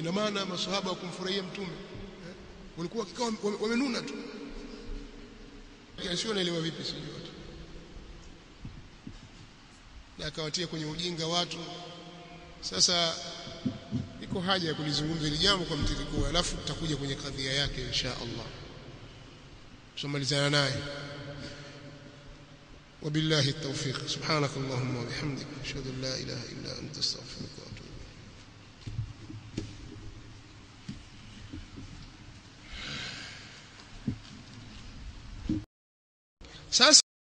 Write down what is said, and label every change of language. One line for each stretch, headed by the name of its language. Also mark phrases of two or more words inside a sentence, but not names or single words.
Swahili: Ina maana maswahaba wakumfurahia mtume walikuwa kikao wamenuna tu, sio naelewa vipi sijui watu, na akawatia kwenye ujinga watu. Sasa iko haja ya kulizungumza hili jambo kwa mtiririko, alafu tutakuja kwenye kadhia yake
Arabic: إن شاء الله,
Swahili: tumalizana naye.
Arabic: وبالله التوفيق. سبحانك اللهم وبحمدك اشهد ان لا اله الا انت استغفرك واتوب اليك.